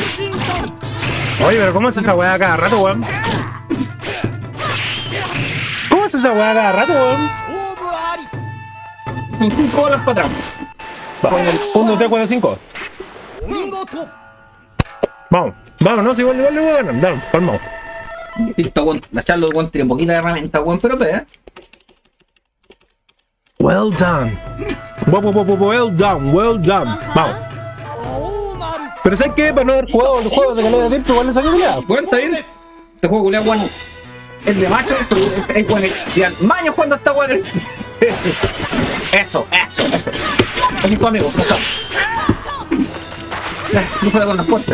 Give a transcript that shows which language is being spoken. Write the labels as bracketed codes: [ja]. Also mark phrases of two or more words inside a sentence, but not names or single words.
[es] Macheala. Oye, pero ¿cómo es esa weá cada rato, weón? ¿Cómo es esa weá cada rato, weón? [ja] 勝負あり [es] 5 bolas para atrás. 1, 2, 3, 4, 5. [ja] お見事 [es] Vamos, vamos, no, si igual le voy a ganar. Dale, calmado. Listo, weón. La charla, weón, tiene poquita herramienta, weón, pero ve. [en] Well done. Well done, well done. [es] Vamos. [ja] 青丸 [es] Pero ¿sabes qué? Para no haber jugado el juego de calidad de tiempo, igual le saqué pelea. Bueno, está bien. Este juego, culiao, weón, es de macho, pero es bueno. Llevan maños cuando está weón. Eso. Así es tu amigo, eso. No juega con las puertas.